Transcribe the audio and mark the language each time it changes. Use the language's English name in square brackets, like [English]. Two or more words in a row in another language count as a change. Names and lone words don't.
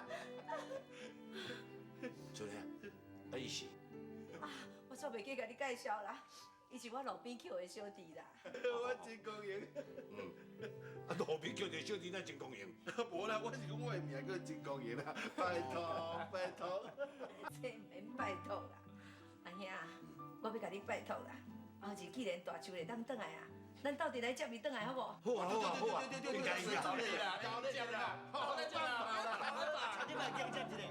[Min Nan Chinese] 春晖啊，啊伊是？啊，我煞袂记甲你介绍啦，伊是我路边捡的小弟啦。我真高兴。啊，路边叫一个小弟，那真高兴。无啦，我是讲我的名叫真高兴啦，拜托拜托。这免拜托啦，阿兄，我要甲你拜托啦。后日既然大树会当转来啊，咱斗阵来接伊转来好无？好啊，应该。早点啦，早点啦，好再见啦，村友伯叫接一个。